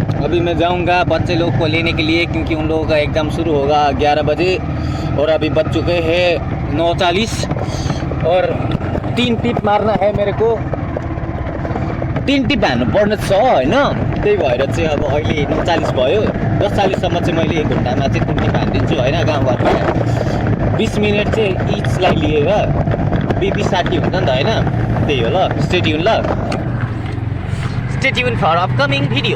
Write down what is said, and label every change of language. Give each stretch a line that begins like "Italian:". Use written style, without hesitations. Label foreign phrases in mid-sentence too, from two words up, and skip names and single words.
Hindi: अभी मैं जाऊंगा बच्चे लोग को लेने के लिए, क्योंकि उन लोगों का एग्ज़ाम शुरू होगा 11 बजे और अभी बज चुके हैं 9:40 और 3 टिप मार्न है मेरे को।
Nepali: 3 टिप हान्नुपर्ने छ होइन, त्यही भएर चाहिँ अब अहिले 9:40 भयो। 10:40सम्म चाहिँ मैले 1 घन्टामा चाहिँ 3 टिप हानिदिन्छु होइन। गाउँघरमा 20 मिनट चाहिँ इचलाई लिएर 20-60 हुन्छ नि त होइन, त्यही हो ल।
English: stay tune ल, stay tune for upcoming video.